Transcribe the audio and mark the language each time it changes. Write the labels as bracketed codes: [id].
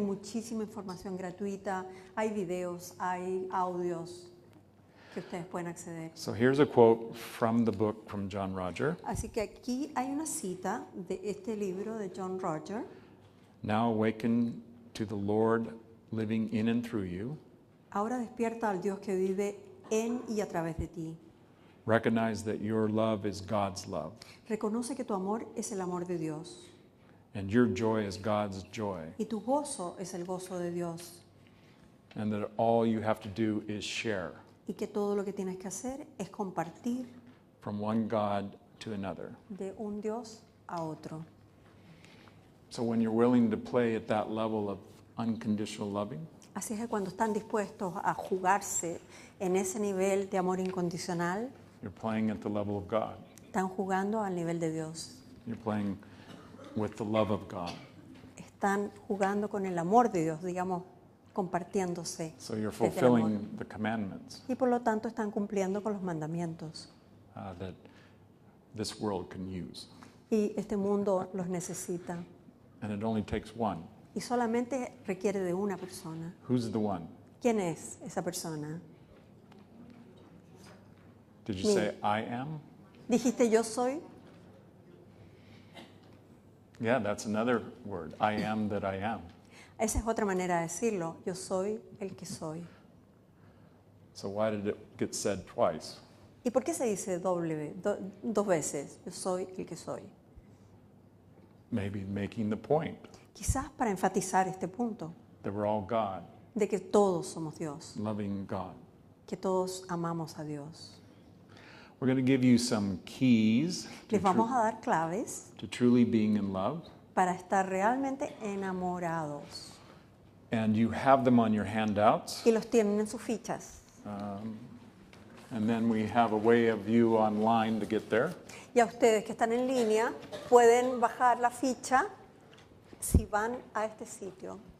[es] muchísima información gratuita, hay videos, hay audios. que ustedes pueden acceder. [en] So here's a quote from the book from John Roger. [es] Así que aquí hay una cita de este libro de John Roger. [en] Now awaken to the Lord living in and through you. [es] Ahora despierta al Dios que vive en y a través de ti. [en] Recognize that your love is God's love, [es] Reconoce que tu amor es el amor de Dios [en] and your joy is God's joy, [es] y tu gozo es el gozo de Dios [en] and that all you have to do is share [es] y que todo lo que tienes que hacer es compartir [en] from one God to another. [es] de un Dios a otro. [en] So when you're willing to play at that level of unconditional loving, [es] Así es que cuando están dispuestos a jugarse en ese nivel de amor incondicional, [en] you're playing at the level of God. [es] están jugando al nivel de Dios. [en] You're playing with the love of God. [es] Están jugando con el amor de Dios, digamos, compartiéndose. [en] So you're [es] desde el amor. [en] fulfilling the commandments [es] Y por lo tanto están cumpliendo con los mandamientos. [en] that this world can use. [es] Y este mundo los necesita. [en] And it only takes one. [es] Y solamente requiere de una persona. [en] Who's the one? [es] ¿Quién es esa persona? [en] Did you Me. say I am? [es] ¿Dijiste yo soy? [en] Yeah, that's another word. I am that I am. [es] Esa es otra manera de decirlo. Yo soy el que soy. [en] So why did it get said twice? [es] ¿Y por qué se dice dos veces? Yo soy el que soy. [en] Maybe making the point [es] Quizás para enfatizar este punto [en] that we're all God, [es] de que todos somos Dios, [en] loving God. [es] que todos amamos a Dios. [en] We're going to give you some keys [es] Les vamos a dar claves [en] to truly being in love. [es] para estar realmente enamorados. [en] And you have them on your handouts. [es] Y los tienen en sus fichas. [en] And then we have a way of you online to get there. [es] Y a ustedes que están en línea pueden bajar la ficha si van a este sitio.